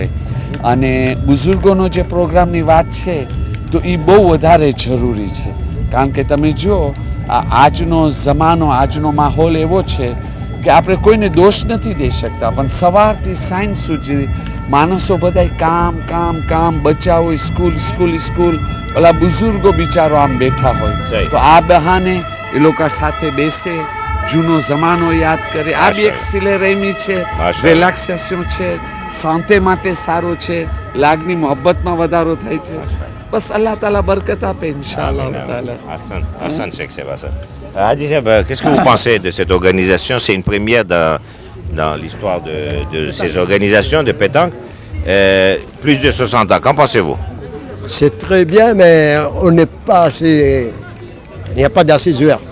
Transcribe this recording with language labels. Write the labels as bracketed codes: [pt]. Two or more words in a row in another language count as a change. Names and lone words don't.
[gu] અને બુઝુર્ગોનો જે પ્રોગ્રામની વાત છે તો એ બહુ વધારે જરૂરી છે, કારણ કે તમે જુઓ આજનો જમાનો, આજનો માહોલ એવો છે કે આપણે કોઈને દોષ નથી દઈ શકતા, પણ સવારથી સાંજ સુધી માણસો બધાય કામ બચ્ચાઓ સ્કૂલ ઓલા બુઝુર્ગો બિચારો આમ બેઠા હોય. તો આ બહાને એ લોકો સાથે બેસે, જૂનો જમાનો યાદ કરે. આ બી એક સિલે રહેમી છે, રિલેક્સેશન છે, શાંતિ માટે સારું છે, લાગણી મોહબ્બતમાં વધારો થાય છે. બસ [ar] الله تعالى [gu] બરકત આપે [ar] إن شاء الله تعالى. [fr] Hassan, Cheikh Sébastien. Hadi Seb, qu'est-ce que vous pensez de cette organisation? C'est une première dans l'histoire de ces organisations de pétanque. Plus de 60 ans, qu'en pensez-vous? C'est très bien, mais on n'est pas assez. Il n'y a pas d'assez de joueurs.